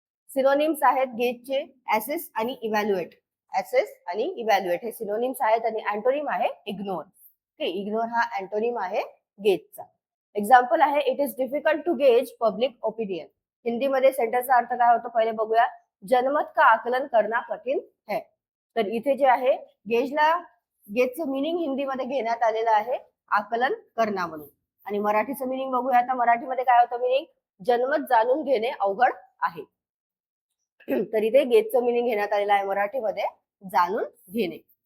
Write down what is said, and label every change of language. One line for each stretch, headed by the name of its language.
Marathi: Synonyms आहेत गेजचे ऍसेस आणि evaluate. ऍसेस आणि इव्हॅल्युएट हे सिनोनिम्स आहेत आणि अँटोनिम आहे इग्नोर. ओके, इग्नोर हा अँटोनिम आहे गेजचा. एक्झाम्पल आहे
English: It is difficult to gauge public opinion.
Marathi: हिंदीमध्ये सेंटेन्सचा अर्थ काय होतो पहिले बघूया.
Hindi: जनमत का आकलन करना कठीण है.
Marathi: तर इथे जे आहे गेजचं मिनिंग हिंदीमध्ये घेण्यात आलेलं आहे आकलन करणं म्हणून. आणि मराठीचं मिनिंग बघूया आता. मराठीमध्ये काय होतं मिनिंग? जनमत जाणून घेणे अवघड आहे. तर इथे गेजचं मिनिंग घेण्यात आलेलं आहे मराठीमध्ये जाणून घेणे.